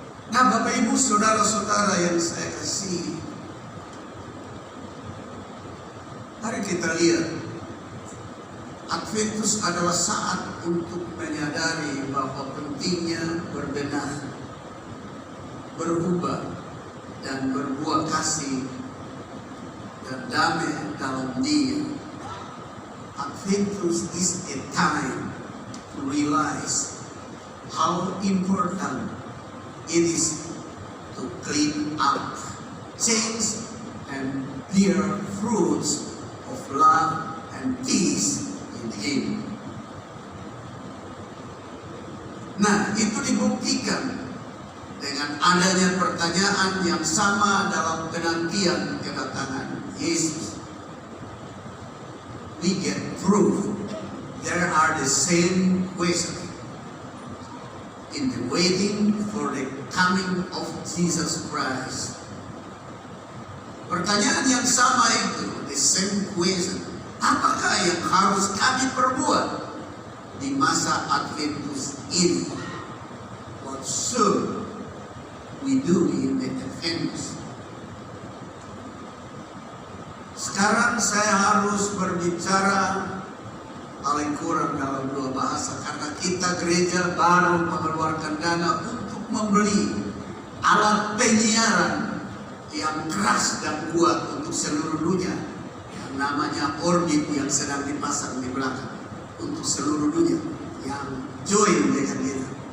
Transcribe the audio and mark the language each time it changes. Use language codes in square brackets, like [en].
[id] Nah, Bapak Ibu saudara-saudara yang saya kasih, mari kita lihat, Adventus adalah saat untuk menyadari bahwa pentingnya berbenah, berubah, dan berbuah kasih dan damai dalam Dia. [en] Adventus is a time to realize how important it is to clean up, change, and bear fruits love and peace in Him. [id] Nah, itu dibuktikan dengan adanya pertanyaan yang sama dalam penantian kedatangan Yesus. [en] We get proof there are the same questions in the waiting for the coming of Jesus Christ. [id] Pertanyaan yang sama itu, [en] the same question. [id] Apakah yang harus kami perbuat di masa Adventus ini? [en] What should we do in the Adventus? [id] Sekarang saya harus berbicara paling kurang dalam 2 bahasa, karena kita gereja baru mengeluarkan dana untuk membeli alat penyiaran yang keras dan kuat untuk seluruh dunia, yang namanya Orbit, yang sedang dipasang di belakang untuk seluruh dunia yang join dengan kita.